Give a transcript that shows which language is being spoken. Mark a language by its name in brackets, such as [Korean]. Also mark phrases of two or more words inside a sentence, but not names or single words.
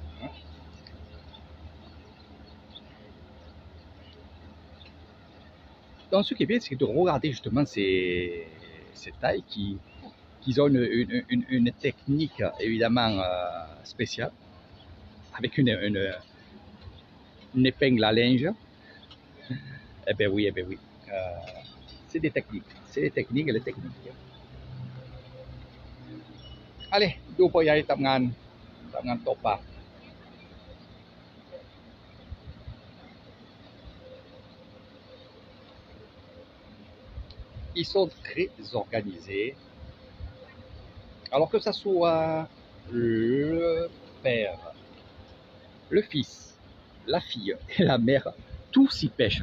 [French] Donc, ce qui est bien, c'est de regarder justement ces Thaïs qui ont une technique, évidemment, spéciale, avec une épingle à linge. Eh bien oui. C'est des techniques. Allez, [Thai] ดูพ่อใหญ่ทำงานตกปลา [French] Ils sont très organisés. Alors que ça soit le père, le fils, la fille et la mère, tous y pêchent.